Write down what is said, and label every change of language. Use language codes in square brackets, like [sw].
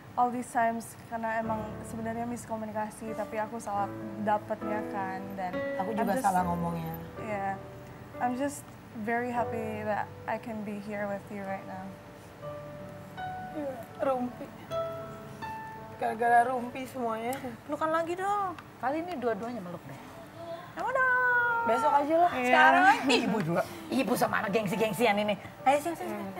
[en] all these times [id] karena emang sebenarnya miskomunikasi, tapi aku salah dapatnya kan, dan Aku juga salah ngomongnya. [en] Yeah, I'm just very happy that I can be here with you right now. [id] Rumpi. Gara-gara rumpi semuanya. Pelukan lagi dong. Kali ini dua-duanya meluk deh. Kamu dong. Besok aja lah. Sekarang ibu juga. Ibu sama anak gengsi-gengsian ini. Ayo sini.